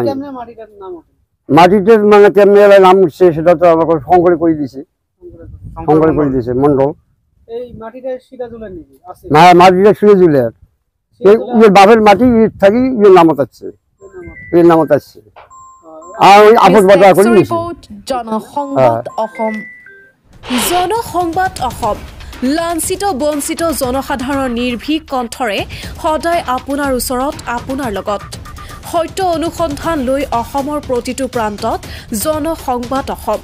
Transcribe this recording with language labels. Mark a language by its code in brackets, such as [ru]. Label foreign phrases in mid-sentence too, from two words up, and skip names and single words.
[bn] মাটিতে মানে কেমনে নাম উঠছে সেটা তো আমাকে সংকরে করে দিছে, সংকরে করে দিছে মন্ডল। এই মাটিটা সিরাজুলের নাকি আছে? না, মাটিটা সিরাজুলের। ইয়ের বাপের মাটি ইয়ের থাকি ইয়ের নামত আছে ইয়ের নামত আছে আর ওই আপস বদলা করে নিয়েছে [as] জনসংবাদ অসম। জনসংবাদ অসম লাঞ্ছিত বঞ্চিত জনসাধাৰণৰ নিৰ্ভীক কণ্ঠৰে সদায় আপোনাৰ ওচৰত আপোনাৰ লগত সত্য অনুসন্ধান লৈ অসমৰ প্ৰতিটো প্ৰান্তত জনসংবাদ অসম।